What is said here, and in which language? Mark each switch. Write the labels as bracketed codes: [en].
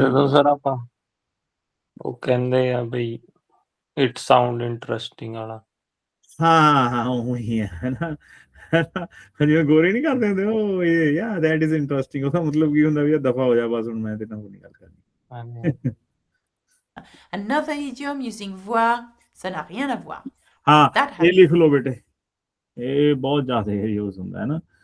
[pa] ਜਦੋਂ ਸਰ ਆਪਾਂ ਉਹ ਕਹਿੰਦੇ ਆ ਬਈ [en] it sound interesting [pa] ਵਾਲਾ, ਹਾਂ ਉਹੀ ਹੈ ਨਾ, ਜਿਵੇਂ ਗੋਰੇ ਨਹੀਂ ਕਰਦੇ ਹੁੰਦੇ, ਉਹ ਇਹ [en] that is interesting, [pa] ਉਹਦਾ ਮਤਲਬ ਕੀ ਹੁੰਦਾ ਵੀ ਦਫਾ ਹੋ ਜਾ ਬਸ, ਹੁਣ ਮੈਂ ਤੇ ਨਾਲ ਨਹੀਂ ਗੱਲ ਕਰਨੀ. [en] Another idiom using voir, [fr] ça n'a rien à voir. [pa] ਹਾਂ, ਇਹ ਲਿਖ ਲਓ ਬੇਟੇ, ਇਹ ਬਹੁਤ ਜ਼ਿਆਦਾ ਯੂਜ਼ ਹੁੰਦਾ ਹੈ ਨਾ.